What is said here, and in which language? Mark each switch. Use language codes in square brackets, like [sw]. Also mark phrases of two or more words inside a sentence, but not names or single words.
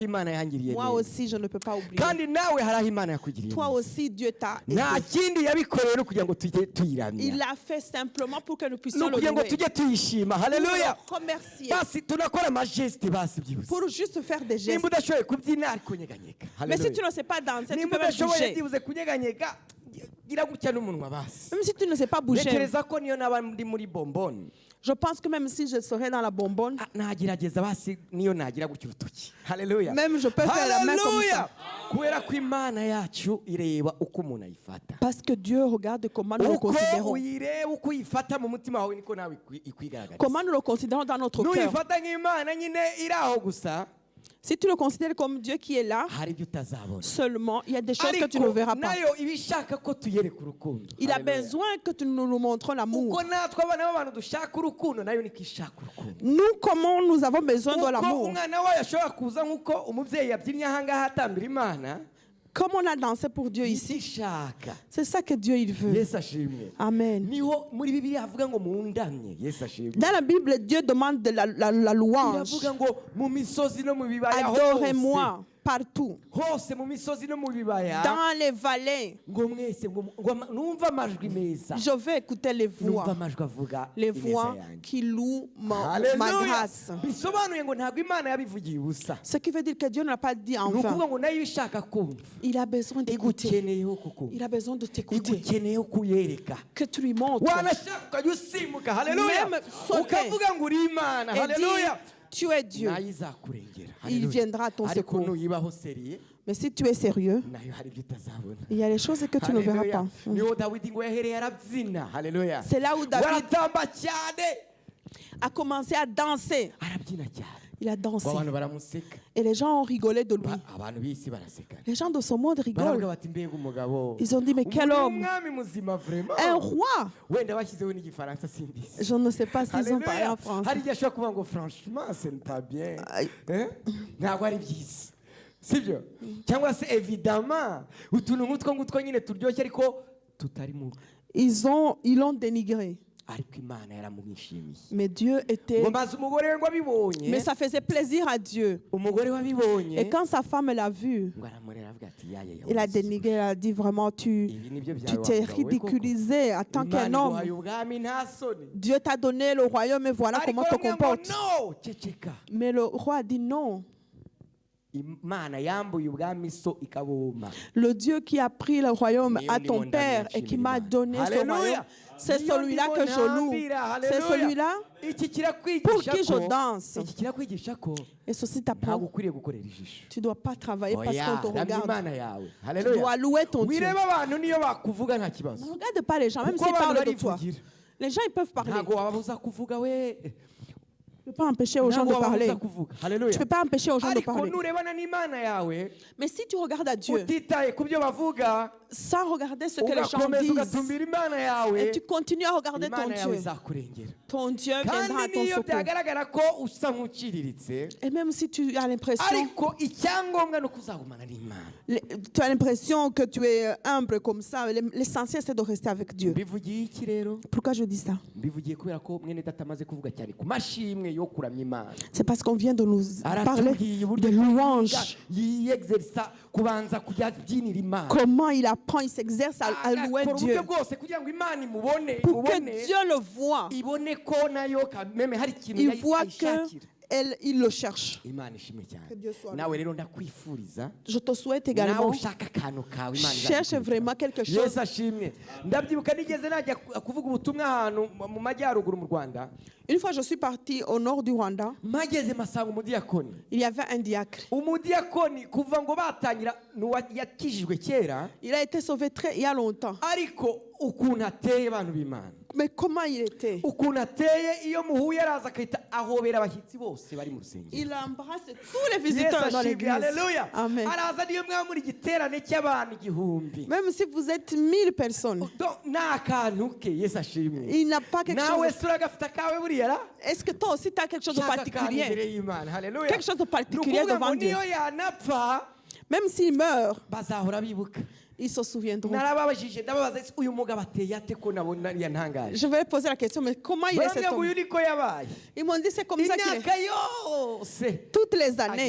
[rw] Imana yangiriye [fr] Moi [rw] neza. [fr] aussi, je ne peux pas oublier. [rw] Kandi nawe hari aho Imana yakugiriye [fr] Toi [rw] neza. [fr] aussi, Dieu t'a [rw] Nta [fr] aidé. [rw] kindi yabikoreye no kugira ngo tujye tuyiramya. [fr] Il l'a fait simplement pour que nous [rw] No [fr] puissions le [rw] kugira ngo [fr] louer. [rw] tujye tuyishima. [fr] Pour [rw] Haleluya. [fr] le remercier. [rw] Basi tunakora amageste basi byihuse. [fr] Pour juste faire des gestes. [rw] Nimba udashoboye kubyina ariko nyeganyega. [fr] Mais si tu [rw] Haleluya. [fr] ne sais pas danser, tu [rw] Nimba [fr] peux même [rw] udashoboye [fr] bouger. [rw] byibuze kunyeganyega gira gutya n'umunwa basi. [fr] Même si tu ne sais pas bouger. [rw] Ntekereza ko niyo naba ndi muri bombone. [fr] Je pense que même si je serais dans la bonbonne, [rw] nagerageza basi niyo nagira gutya urutoki. Haleluya. [fr] même je peux faire la main comme ça. [rw] Kubera ko Imana yacu ireba uko umuntu ayifata. [fr] Parce que Dieu regarde comment nous le [rw] Uko [fr] considérons. [rw] uyireba uko uyifata mu mutima wawe niko nawe ikwigaragariza. [fr] Comment nous le considérons dans notre cœur. [rw] Nuyifata nk'Imana nyine iri aho gusa, [fr] Si tu le considères comme Dieu qui est là, [rw] hari ibyo utazabona. [fr] seulement, il y a des choses que tu ne [rw] Ariko [fr] verras pas. [rw] nayo iba ishaka ko tuyereka urukundo. [fr] Il a [rw] Haleluya. [fr] besoin que nous nous montrons l'amour. [rw] Uko natwe abana b'abantu dushaka urukundo nayo niko ishaka urukundo. [fr] Nous, comment nous avons besoin de [rw] Uko [fr] l'amour. [rw] umwana wayo ashobora kuza nk'uko umubyeyi yabyinnye ahangaha atambira Imana, [fr] Comme on a dansé pour Dieu ici, [rw] ishaka. [fr] c'est ça que Dieu il veut. [rw] Yesu ashimwe. Amen. Niho muri Bibiliya havuga ngo mundamye. Yesu ashimwe. [fr] Dans la Bible, Dieu demande de la louange. [rw] Iravuga ngo mu misozi no mu bibaya [fr] Adorez-moi partout. [rw] hose mu misozi no mu bibaya [fr] Dans les vallées, [rw] ngo mwese ngo numva amajwi meza, [fr] je vais écouter les [rw] numva [fr] voix. [rw] amajwi avuga [fr] Les [rw] ineza [fr] voix [rw] yanjye. [fr] qui louent ma [rw] Haleluya. [fr] grâce. [rw] Bisobanuye ngo ntabwo Imana yabivugiye ubusa. [fr] Ce qui veut dire que Dieu ne l'a pas dit en [rw] Ni ukuvuga [fr] vain. [rw] ngo nayo ishaka kumva, [fr] Il a besoin d'écouter. [rw] igukeneyeho kukumva, [fr] Il a besoin de t'écouter. [rw] igukeneyeho kuyereka. [fr] Que tu lui montres. [rw] Wanashaka ukajya usimbuka. Haleluya. [fr] Même sauter. [rw] Ukavuga ngo uri Imana. [fr] Et [rw] Haleluya. [fr] dire, tu es Dieu. [rw] nayo izakurengera. [fr] Il [rw] Haleluya. [fr] viendra à ton [rw] Ariko [fr] secours. [rw] nuyibaho seriye [fr] Mais si tu es sérieux, [rw] nayo hari ibyo utazabona. [fr] il y a des choses que tu ne verras [rw] Haleluya. [fr] pas. [rw] Niho Dawidi ngo yahereye arabyina. Haleluya. [fr] C'est là où David [rw] waratamba cyane, [fr] a commencé à danser. [rw] arabyina cyane. [fr] Il a dansé. [rw] Abantu baramuseka. [fr] Et les gens ont rigolé de lui. [rw] Abantu b'isi baraseka. [fr] Les gens de ce monde [rw] Baravuga [fr] rigolent. [rw] bati mbega umugabo. [fr] Ils ont dit, mais quel homme. [rw] Umwami muzima vraiment. [fr] Un roi. [rw] Wenda bashyizeho n'igifaransa simbizi. [fr] Je ne sais pas s'ils ont parlé en [rw] Haleluya. [fr] français. [rw] Hari igihe ashobora kuvuga ngo [fr] franchement ce n'est pas bien. Aïe. [rw] Ntabwo ari byiza. Sibyo? Cyangwa se évidemment utuntu nk'utwo ngutwo nyine turyoshye ariko tutari mu. [fr] Ils l'ont dénigré. [rw] Ariko Imana yaramwishimiye. [fr] Mais Dieu était... [rw] Ngo maze umugore we ngo abibonye. [fr] Mais ça faisait plaisir à Dieu. [rw] Umugore wabibonye. [fr] Et quand sa femme l'a vu, [rw] ngo aramurera avuga ati yaya [fr] il a dénigré, il a dit vraiment, tu t'es ridiculisé en tant qu'un homme. Dieu t'a donné le royaume et voilà comment tu te comportes. [rw] No, ceceka. [fr] Mais le roi a dit non. [rw] Imana yambuye ubwami so ikaboma. [fr] Le Dieu qui a pris le royaume [rw] Niyo [fr] à [rw] ndimo [fr] ton père et qui m'a donné ce [rw] Haleluya. [fr] royaume, c'est [rw] Niyo [fr] celui-là [rw] ndimo [fr] que je loue. [rw] ntambira. [fr] C'est [rw] Haleluya. [fr] celui-là [rw] Iki kirakwigisha [fr] pour qui je [rw] ko- [fr] danse. [rw] iki kirakwigisha ko [fr] Et ceci [rw] ntabwo [fr] t'apprend. [rw] ukwiriye gukorera ijisho. [fr] Tu ne dois pas travailler parce [rw] Oya, [fr] qu'on te [rw] ramya [fr] regarde. [rw] Imana yawe. [fr] Tu [rw] Haleluya. [fr] dois louer ton Dieu. [rw] wireba abantu niyo bakuvuga nta kibazo. [fr] Ne regarde pas les gens, même [rw] Kuko [fr] s'ils [rw] abantu [fr] parlent de toi. [rw] barivugira. [fr] Les gens, ils peuvent parler. [rw] Ntabwo wababuza kuvuga we. [fr] Tu ne peux pas empêcher aux gens de [rw] Ntabwo [fr] parler. [rw] wababuza kuvuga. Haleluya. [fr] Tu ne peux pas empêcher aux gens de [rw] ariko [fr] parler. [rw] nurebana n'Imana yawe [fr] Mais si tu regardes à Dieu, [rw] utitaye ku byo bavuga, [fr] sans regarder ce que les gens [rw] ugakomeza [fr] disent, [rw] ugatumbira Imana yawe, [fr] et tu continues à regarder ton [rw] Imana yawe [fr] Dieu, [rw] izakurengera. [fr] ton Dieu viendra à [rw] Kandi [fr] ton [rw] niyo [fr] secours. [rw] byagaragara ko usa nk'uciriritse, [fr] Et même si tu as l'impression, [rw] ariko icyangombwa ni uko uzagumana n'Imana. [fr] tu as l'impression que tu es humble comme ça, l'essentiel c'est de rester avec Dieu. [rw] Mbivugiye iki rero? [fr] Pourquoi je dis ça? [rw] Mbivugiye kubera ko mwene data amaze kuvuga cyane ku mashimwe yo kuramya Imana. [fr] C'est parce qu'on vient de nous parler [rw] Aratubwiye [fr] de [rw] uburyo [fr] louange. [rw] yiyexerisa kubanza kujya abyinira Imana. [fr] Comment il apprend, il s'exerce à louer [rw] Agakora [fr] Dieu. [rw] uburyo bwose kugira ngo Imana imubone, [fr] Pour que [rw] imubone, [fr] Dieu le voie. [rw] ibone ko nayo kameme hari ikintu [fr] Il voit [rw] ayishakira. [fr] qu'il le cherche. [rw] Imana ishimwe cyane. [fr] Que Dieu soit [rw] Nawe rero ndakwifuriza [fr] Je te souhaite [rw] nawe [fr] également, [rw] ushaka akantu kawe Imana [fr] cherche [rw] izagukurikira. [fr] vraiment quelque chose. [rw] Yesu ashimwe. Ndabyibuka nigeze najya kuvuga ubutumwa ahantu mu majyaruguru mu Rwanda. [fr] Une fois, je suis partie au nord du Rwanda. [rw] Mageze masanga umudiyakoni. [fr] Il y avait un diacre. [rw] Umudiyakoni kuva ngo batangira yakijijwe kera, [fr] Il a été sauvé il y a longtemps. [rw] ariko ukuntu ateye abantu b'Imana. [fr] Mais comment il était? [rw] Ukuntu ateye iyo muhuye araza akahita ahobera abashyitsi bose bari mu rusengero. [fr] Il embrasse tous les [rw] Yesu [fr] visiteurs dans [rw] ashimwe. [fr] l'église. [rw] Haleluya. Amen. Araza niyo mwaba muri igiterane cy'abantu 1000. [fr] Même si vous êtes 1000 personnes, [rw] Nta kantu ke. Yesu ashimwe. [fr] il n'a pas quelque [rw] Nawe [fr] chose. [rw] se uragafite akawe buriya ra? [fr] Est-ce que toi aussi tu as quelque chose de [rw] Shaka akantu imbere [fr] particulier? [rw] y'Imana. Haleluya. [fr] Quelque chose de particulier [rw] Ni ukuvuga [fr] devant [rw] ngo [fr] Dieu. [rw] niyo yanapfa [fr] Même s'il meurt, [rw] bazahora bibuka. [fr] ils se souviendront. [rw] Narababajije ndababaza ese uyu mugabo ateye ate ko nabona yantangaje. [fr] Je vais poser la question, mais comment il est cet [rw] Barambwira ngo [fr] homme? [rw] uyu niko yabaye. [fr] Ils m'ont dit c'est comme ça qu'il [rw] Imyaka [fr] est. [rw] yose. [fr] Toutes les années,